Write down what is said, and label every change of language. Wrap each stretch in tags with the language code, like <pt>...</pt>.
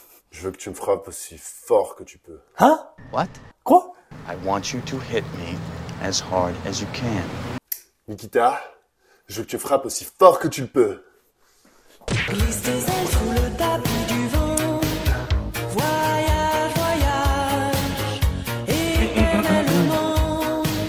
<fr>Je veux que tu me frappes aussi fort que tu peux. Hein?</fr> <en>What?</en> <fr>Quoi?</fr> <en>I want you to hit me as hard as you can.</en> <fr>Nikita, je veux que tu me frappes aussi fort que tu le peux. Glisse tes ailes sous le tapis du vent. Voyage, voyage, éternellement.</fr>